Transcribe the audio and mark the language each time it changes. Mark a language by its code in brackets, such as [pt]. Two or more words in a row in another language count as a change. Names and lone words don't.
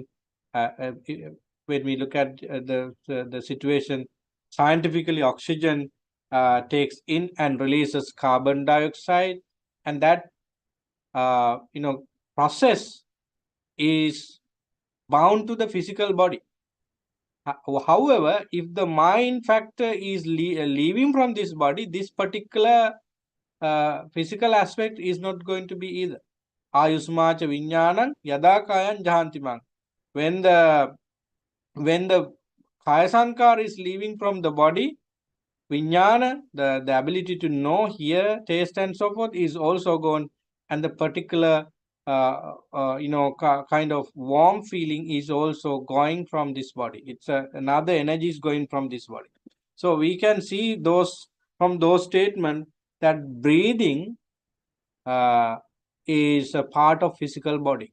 [en] When we look at the situation scientifically, oxygen takes in and releases carbon dioxide, and that process is bound to the physical body. However, if the mind factor is leaving from this body, this particular physical aspect is not going to be either. [pi] Ayusmacha vinyanam yada kayan jahantimang. [en] When the [pi] kaya sankara [en] is leaving from the body, Vijnana, the ability to know, hear, taste, and so forth, is also gone. and the particular kind of warm feeling is also going from this body. It's another energy is going from this body. So we can see those from those statements that breathing is a part of physical body.